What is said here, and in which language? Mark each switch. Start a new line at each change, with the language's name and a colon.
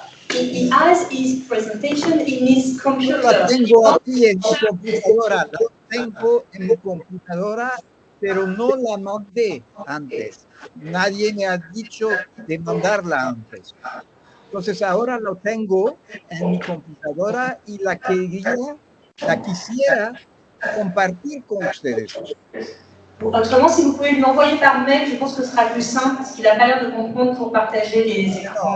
English: He has his presentation in his computer.
Spanish: La tengo aquí en mi computadora, la tengo en mi computadora, pero no la mandé antes. Nadie me ha dicho de mandarla antes. Entonces ahora lo tengo en mi computadora y la quisiera compartir con ustedes.
French: Autrement, si vous pouvez lui l'envoyer par mail, je pense que ce sera plus simple parce qu'il n'a pas l'air de comprendre pour partager les écrans.